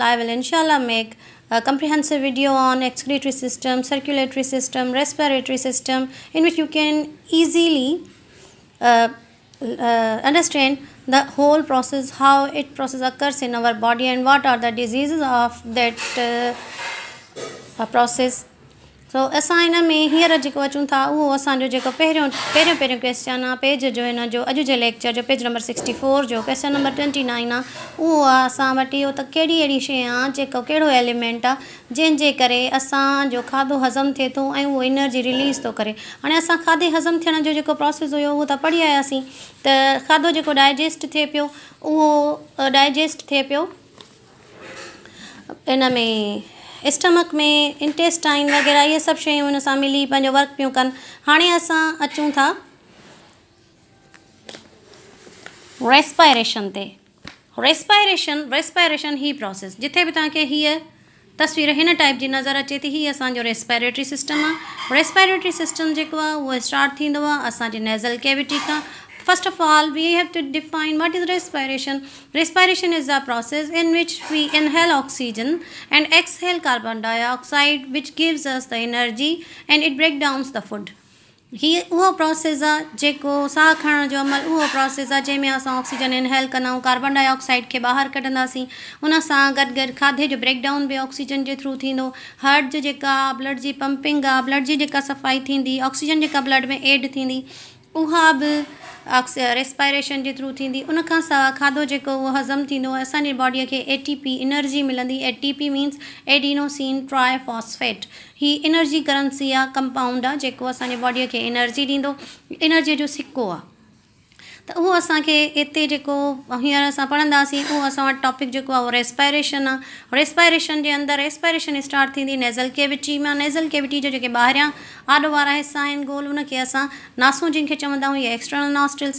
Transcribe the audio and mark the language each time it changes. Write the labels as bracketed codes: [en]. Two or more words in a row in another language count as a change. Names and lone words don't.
[en] I will inshallah make a comprehensive video on excretory system, circulatory system, respiratory system, in which you can easily understand the whole process, how it process occurs in our body and what are the diseases of that process. [sd] सो असां हिन में हींअर जेको अचूं था उहो असांजो जेको पहिरियों क्वेश्चन आहे पेज जो हिन जो अॼु जे लेक्चर जो [en] page number [sd] 64 जो [en] question number [sd] 29 आहे उहो आहे असां वटि इहो त कहिड़ी अहिड़ी शइ आहे जेको कहिड़ो एलिमेंट आहे जंहिंजे करे असांजो खाधो हज़म थिए थो ऐं उहो [en] energy release [sd] थो करे। हाणे असां खाधे हज़म थियण जो जेको प्रोसेस हुयो उहो त पढ़ी आयासीं त खाधो जेको डाइजेस्ट थिए पियो उहो डाइजेस्ट थिए पियो इन में स्टमक में, इंटेस्टाइन वग़ैरह इहे सभु शयूं हुन सां मिली पंहिंजो वर्क पियूं कनि। हाणे असां अचूं था रेस्पायरेशन ते। रेस्पायरेशन ही प्रोसेस जिथे बि तव्हांखे हीअ तस्वीर हिन टाइप जी नज़र अचे थी, हीअ असांजो [en] respiratory system [sd] आहे। [en] respiratory system [sd] जेको आहे उहो स्टार्ट थींदो आहे असांजे [en] nasal cavity [sd] खां। [en] First of all, we have to define what is respiration. Respiration is a process in which we inhale oxygen and exhale carbon dioxide, which gives us the energy and it breaks down the food. [sd] ही उहो प्रोसेस आहे जेको साह खणण जो अमल, उहो प्रोसेस आहे जंहिंमें असां [en] oxygen inhale [sd] कंदा आहियूं, [en] carbon dioxide [sd] खे ॿाहिरि कढंदासीं। उन सां गॾु गॾु खाधे जो ब्रेकडाउन बि ऑक्सीजन जे थ्रू थींदो। हार्ट जी जेका ब्लड जी पंपिंग आहे, ब्लड जी जेका सफ़ाई थींदी, ऑक्सीजन जेका ब्लड में एड थींदी, उहा बि रेस्पायरेशन जे थ्रू थींदी। उन खां सवाइ खाधो जेको उहो हज़म थींदो आहे, असांजी बॉडीअ खे [en] ATP energy [sd] मिलंदी। [en] ATP means adenosine triphosphate. [sd] ही [en] energy currency [sd] आहे, कंपाउंड आहे जेको असांजी बॉडीअ खे एनर्जी ॾींदो, एनर्जीअ जो सिक्को आहे। त उहो असांखे हिते जेको हींअर असां पढ़ंदासीं, उहो असां वटि टॉपिक जेको आहे उहो रेस्पायरेशन आहे। रेस्पायरेशन जे अंदरि [en] respiration start [sd] थींदी [en] nasal cavity [sd] मां। [en] nasal cavity [sd] जो जेके ॿाहिरियां आॾो वारा हिसा आहिनि गोल, उनखे असां नासूं जिनखे चवंदा आहियूं, या [en] external nostrils.